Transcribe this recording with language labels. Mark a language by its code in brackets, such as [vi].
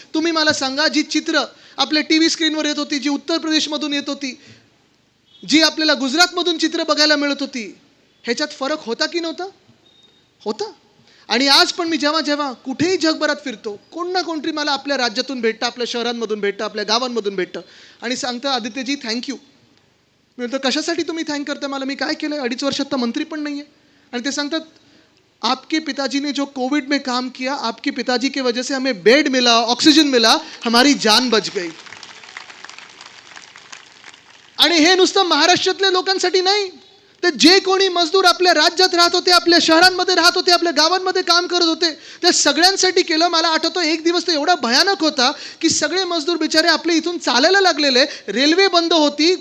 [mr] तुम्ही मला सांगा, जी चित्र आपल्या TV स्क्रीनवर येत होती, जी उत्तर प्रदेशमधून येत होती, जी आपल्याला गुजरातमधून चित्र बघायला मिळत होती, ह्याच्यात फरक होता की नव्हता? होता. आणि आज पण मी जेव्हा जेव्हा कुठेही जगभरात फिरतो, कोण ना कोणतरी मला आपल्या राज्यातून भेटतं, आपल्या शहरांमधून भेटतं, आपल्या गावांमधून भेटतं आणि सांगतं आदित्यजी थँक्यू. मी म्हणतो कशासाठी तुम्ही थँक करता मला, मी काय केलं? 2.5 वर्षात तर मंत्री पण नाही आहे. आणि ते सांगतात [hi] आपके पिताजी ने जो कोविड में काम किया, आपके पिताजी की वजह से हमें बेड मिला, ऑक्सीजन मिला, हमारी जान बच गई. [mr] आणि हे नुसतं महाराष्ट्रातल्या लोकांसाठी नाही, तर जे कोणी मजदूर आपल्या राज्यात राहत होते, आपल्या शहरांमध्ये राहत होते, आपल्या गावांमध्ये काम करत होते, त्या सगळ्यांसाठी केलं. मला आठवतं एक दिवस तो एवढा भयानक होता की सगळे मजदूर बिचारे आपले इथून चालायला लागलेले, रेल्वे बंद होती.